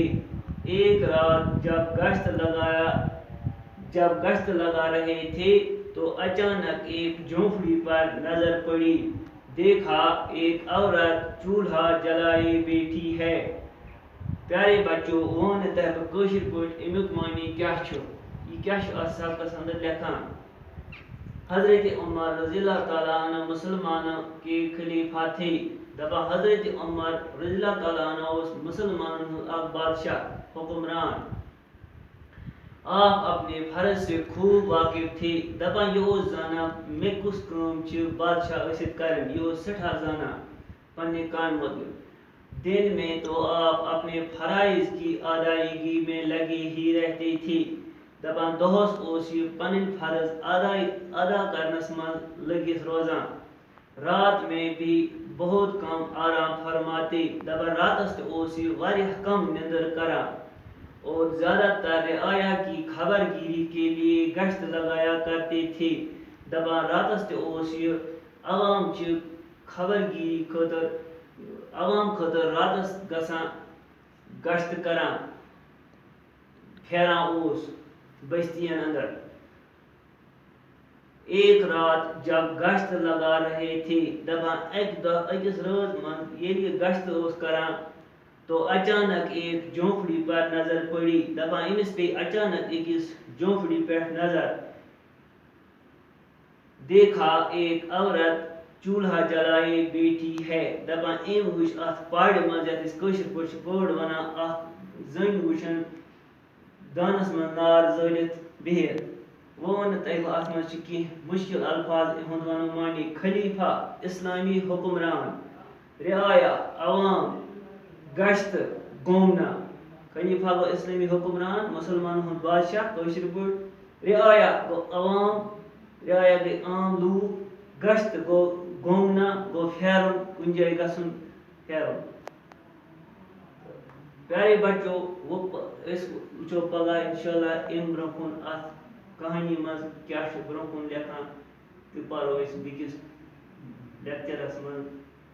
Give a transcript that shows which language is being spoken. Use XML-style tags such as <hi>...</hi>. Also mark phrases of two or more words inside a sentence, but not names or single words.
<ur>ایک رات جب گشت لگا رہے تھے تو اچانک ایک جھونپڑی پر نظر پڑی۔ دیکھا ایک عورت چولہا جلائے بیٹھی ہے۔ پیارے بچوں،</ur> <ks>ون تہ کٲشِر پٲٹھۍ امیُک معنی کیا چھُ؟ یہ کیا چھُ اتھ سبقس اندر لیکھان؟</ks> <ur>حضرت عمر رضی اللہ تعالیٰ عنہ مسلمانوں کے خلیفہ تھے۔</ur> <ks>دپان حضرت عمر رضی اللہ تعالیٰ عنہ اس مسلمانوں ہند اک بادشاہ حکمران۔</ks> <ur>آپ اپنے فرض سے خوب واقف تھے۔</ur> <ks>دپان یہ اوس زانان مے کس کٲم چھ بادشاہ ٲسِتھ کرٕنۍ، یہ اوس سٹھاہ زانان پننہِ کامہِ متعلق۔</ks> <ur>دن میں تو آپ اپنے فرائض کی ادائیگی میں لگے ہی رہتے تھے۔</ur> <ks>دپان دۄہس اوس یہ پنٕنۍ فرض ادا کرنس منٛز لٔگِتھ روزان،</ks> <ur>رات میں بھی بہت کم آرام فرماتے۔</ur> <ks>دپان راتس تہِ اوس یہ واریاہ کم نندر کران</ks> <ur>اور زیادہ تر رعایا کی خبر گیری کے لیے گشت لگایا کرتے تھے۔</ur> <ks>دپان راتس تہِ اوس یہ عوام چہِ خبر گیری عوام خٲطرٕ راتس گژھان گشت کران، پھیران اوس بستین اندر۔</ks> <ur>ایک رات جب گشت لگا رہے تھے،</ur> <ks>دپان اکہ دۄہ أکِس رٲژ منٛز ییٚلہِ یہِ گشت اوس کران</ks> <ur>تو اچانک ایک جھونپڑی پر نظر پڑی۔</ur> <ks>دپان أمِس پیٚیہِ اچانک أکِس جھونپڑی پٮ۪ٹھ نظر۔</ks> <ur>دیکھا ایک عورت چولہا جلائے بیٹھی ہے۔</ur> <ks>دپان أمۍ وٕچھ اتھ پارِ منٛز یتھ أسۍ کٲشِر پٲٹھۍ چھِ پٲڑ ونان، اکھ زٔنۍ وٕچھن دانس منٛز نار زٲلِتھ بِہِتھ۔ وۄنۍ ونہٕ تۄہہِ بہٕ اتھ منٛز چھِ کینٛہہ مشکل الفاظ ہُنٛد ونو معنی۔</ks> <ur>خلیفہ اسلامی حکمران، رعایا عوام، گشت گومنا۔</ur> <ks>خلیفہ گوٚو اسلامی حکمران، مسلمانن ہُنٛد بادشاہ کٲشِر پٲٹھۍ۔ رعایا گوٚو عوام، رعایا گٔے عام لوٗکھ۔ گشت گوٚو گومنا گوٚو پھیرُن، کُنہِ جایہِ گژھُن پھیرُن۔ پیارے بچوں، أسۍ وٕچھو پگاہ انشاءاللہ امہِ برونٛہہ کُن اتھ کہانی منٛز کیاہ چھُ برونٛہہ کُن لیکھان تہٕ پرو أسۍ بیٚکِس لیکچرس منٛز۔</ks>